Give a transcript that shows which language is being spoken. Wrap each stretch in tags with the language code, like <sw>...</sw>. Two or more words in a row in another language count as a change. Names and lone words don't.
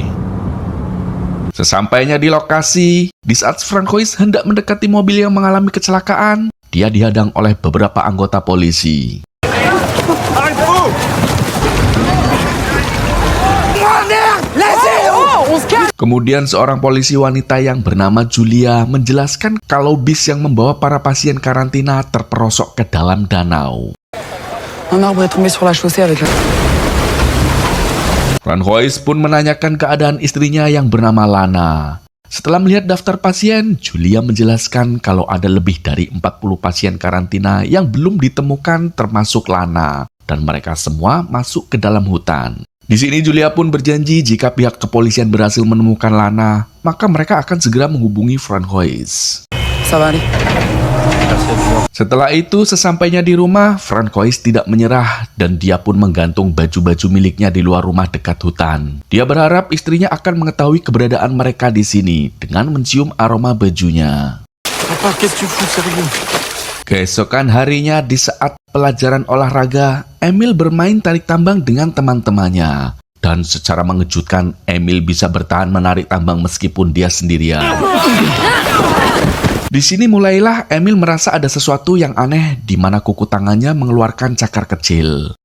<id>Sesampainya di lokasi, di saat Francois hendak mendekati mobil yang mengalami kecelakaan, dia dihadang oleh beberapa anggota polisi. Kemudian seorang polisi wanita yang bernama Julia menjelaskan kalau bis yang membawa para pasien karantina terperosok ke dalam danau.</id> <fr>Un arbre est tombé sur la chaussée avec la...</fr> <id>Francois pun menanyakan keadaan istrinya yang bernama Lana. Setelah melihat daftar pasien, Julia menjelaskan kalau ada lebih dari 40 pasien karantina yang belum ditemukan termasuk Lana, dan mereka semua masuk ke dalam hutan. Di sini Julia pun berjanji jika pihak kepolisian berhasil menemukan Lana, maka mereka akan segera menghubungi Francois.</id> <fr>Ça va aller.</fr> <id>Setelah itu, sesampainya di rumah, Francois tidak menyerah dan dia pun menggantung baju-baju miliknya di luar rumah dekat hutan. Dia berharap istrinya akan mengetahui keberadaan mereka di sini dengan mencium aroma bajunya.</id> <fr>Papa, qu'est-ce que tu fous, sérieux?</fr> <id>Keesokan harinya di saat pelajaran olahraga, Emil bermain tarik tambang dengan teman-temannya. Dan secara mengejutkan, Emil bisa bertahan menarik tambang meskipun dia sendirian. Di sini mulailah Emil merasa ada sesuatu yang aneh di mana kuku tangannya mengeluarkan cakar kecil.</id>